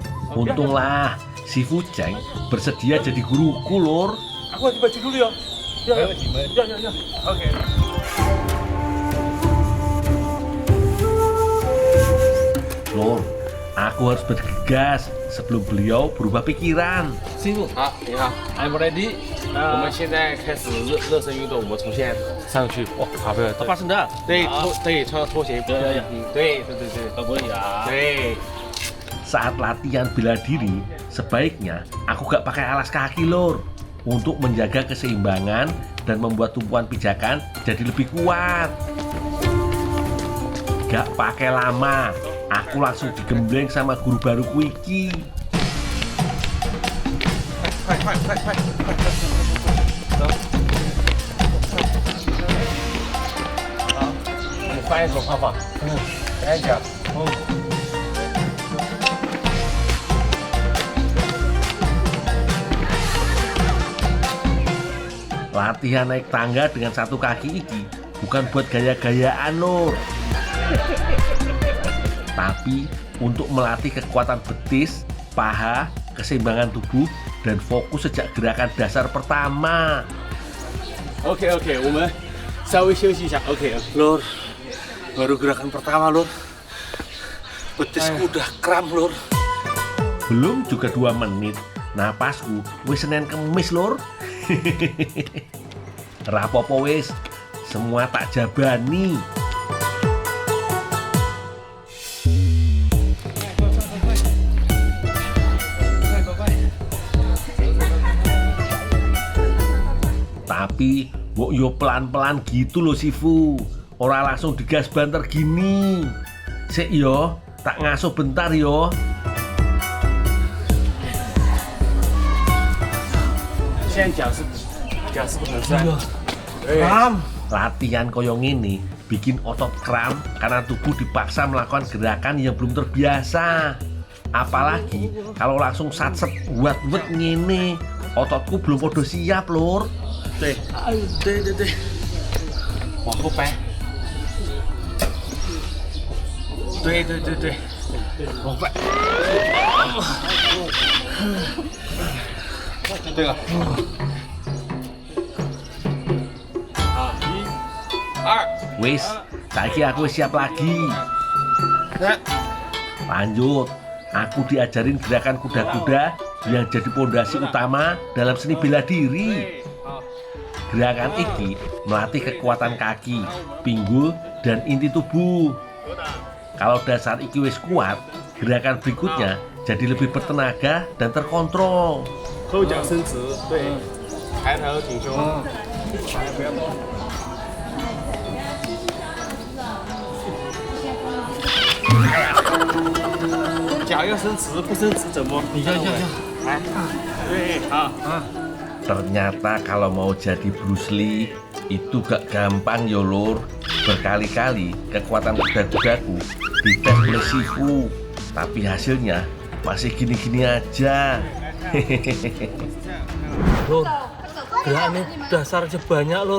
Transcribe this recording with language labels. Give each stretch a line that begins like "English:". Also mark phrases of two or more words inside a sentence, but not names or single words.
Indonesian: Untunglah si Fu Cheng bersedia jadi guruku lor. Aku ganti baju dulu ya. Ya. Oke. Lor, aku harus bergegas sebelum beliau berubah pikiran.
Chinese: 师傅，好，你好 ，
English: I'm ready。
Chinese: 我们现在开始热身运动，我们从现在上去。哦，好的，
Indonesian: lepas sendal。
Chinese: 对，穿拖鞋。
Indonesian: Ya.
Chinese: 对，
Indonesian: Nggak boleh ya.
Chinese: 对。
Indonesian: Saat latihan bela diri, sebaiknya aku gak pakai alas kaki lor, untuk menjaga keseimbangan dan membuat tumpuan pijakan jadi lebih kuat. Gak pakai lama, aku langsung digembleng sama guru baruku iki.
Chinese: 快！好，我们翻一手泡泡。翻一脚。
Indonesian: Latihan naik tangga dengan satu kaki iki bukan buat gaya-gayaan lor, tapi untuk melatih kekuatan betis, paha, keseimbangan tubuh, dan fokus sejak gerakan dasar pertama.
Chinese: OK， 我们稍微休息一下。OK。
Indonesian: Lur, baru gerakan pertama lur. Betisku udah kram lur. Belum juga 2 menit,
Javanese: napasku wis Senin Kemis lor. Rapopo wis, semua tak jabani.
Indonesian: Tapi
Javanese: mbok yo
Indonesian: pelan-pelan gitu loh Sifu.
Javanese: Ora langsung digas banter gini. Sik yo, tak ngasuh bentar yo.
Chinese: 现在脚是不能伸。对。
Indonesian: Latihan
Javanese: koyo ngini
Indonesian: bikin otot kram karena tubuh dipaksa melakukan gerakan yang belum terbiasa. Apalagi kalau langsung satset buat ngene, ototku belum
Javanese: podo siap lur.
Chinese: 对，往后掰。对，往后掰。对了。好，1、2。
Javanese: Wis, saiki aku wis siap lagi.
Indonesian: Lanjut, aku diajarin gerakan kuda-kuda yang jadi pondasi utama dalam seni bela diri. Gerakan iki melatih kekuatan kaki, pinggul, dan inti tubuh. Kalau dasar iki wis kuat, gerakan berikutnya jadi lebih bertenaga dan terkontrol.
Chinese: 后脚伸直，对，抬头挺胸，不要动。脚要伸直，不伸直怎么？你这，来，对，好。
Indonesian: Ternyata kalau mau jadi Bruce Lee itu gak gampang yo lur. Berkali-kali kekuatan kuda-kudaku dites oleh Sifu, Tapi hasilnya masih gini-gini aja. Lur, gerakannya dasar aja banyak lur.